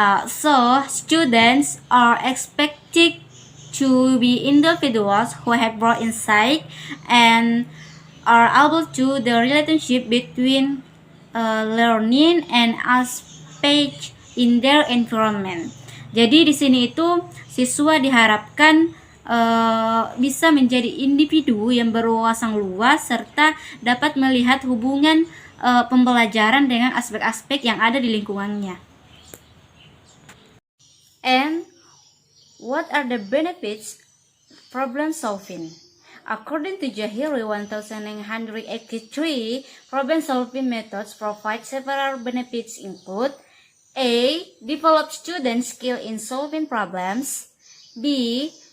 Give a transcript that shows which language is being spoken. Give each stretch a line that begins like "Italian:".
English: So students are expected to be individuals who have broad insight and are able to the relationship between learning and aspect in their environment.
Indonesian: Jadi di sini itu siswa diharapkan bisa menjadi individu yang berwawasan luas serta dapat melihat hubungan pembelajaran dengan aspek-aspek yang ada di lingkungannya.
English: And what are the benefits problem solving? According to Jahiri 1983, problem-solving methods provide several benefits include A. Develop students' skill in solving problems. B.